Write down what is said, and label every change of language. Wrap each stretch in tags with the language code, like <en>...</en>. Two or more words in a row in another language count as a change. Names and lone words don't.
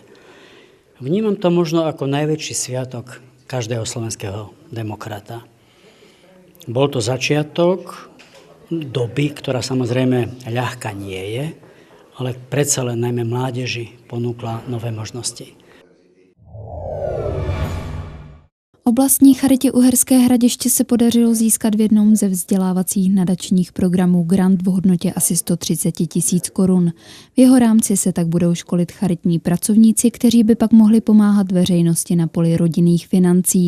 <sk>Vnímam to možno ako najväčší sviatok každého slovenského demokrata. Bol to začiatok doby, ktorá samozrejme ľahká nie je, ale predsa len najmä mládeži ponúkla nové možnosti.</sk> <cs>Oblastní charitě Uherské Hradiště se podařilo získat v jednom ze vzdělávacích nadačních programů grant v hodnotě asi 130 000 korun. V jeho rámci se tak budou školit charitní pracovníci, kteří by pak mohli pomáhat veřejnosti na poli rodinných financí.</cs>